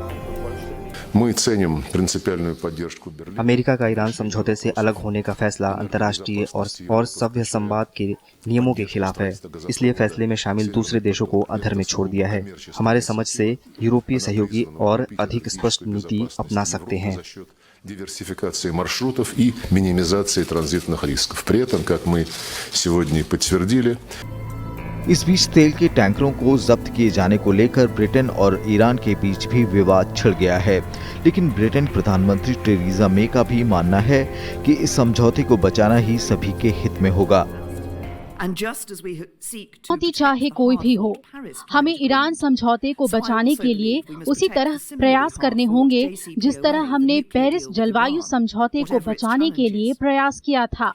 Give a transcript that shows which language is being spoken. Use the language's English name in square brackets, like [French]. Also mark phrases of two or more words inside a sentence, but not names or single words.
[Hindi] अमेरिका का ईरान समझौते से अलग होने का फैसला अंतर्राष्ट्रीय और सभ्य संवाद के नियमों के खिलाफ है। इसलिए फैसले में शामिल दूसरे देशों को अधर में छोड़ दिया है। हमारे समझ से यूरोपीय सहयोगी और अधिक स्पष्ट नीति अपना सकते हैं। [Russian] диверсификации маршрутов и минимизации транзитных рисков. При этом, как мы сегодня и подтвердили, [Hindi] इस बीच तेल के टैंकरों को जब्त किए जाने को लेकर ब्रिटेन और ईरान के बीच भी विवाद छिड़ गया है। लेकिन ब्रिटेन प्रधानमंत्री टेरेसा मे का भी मानना है कि इस समझौते को बचाना ही सभी के हित में होगा। चुनौती चाहे कोई भी हो, हमें ईरान समझौते को बचाने के लिए उसी तरह प्रयास करने होंगे जिस तरह हमने पेरिस जलवायु समझौते को बचाने के लिए प्रयास किया था।